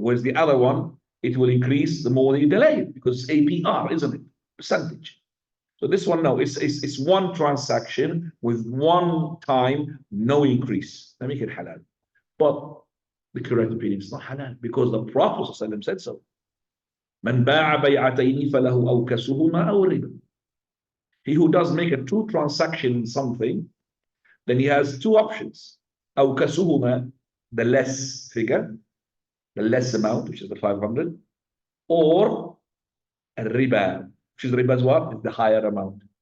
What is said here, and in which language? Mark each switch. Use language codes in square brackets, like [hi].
[en] Whereas the other one, it will increase the more you delay it because it's APR, isn't it? Percentage. So this one, no, it's one transaction with one time, no increase. They make it halal. But the correct opinion is not halal because the Prophet ﷺ said so. [ar] من باع بيعتين فله أوكسهما أو الربا. [en] He who does make a true transaction in something, then he has two options. أوكسهما, the less figure, the less amount, which is the 500, or الربا, which is riba as what? Is the higher amount.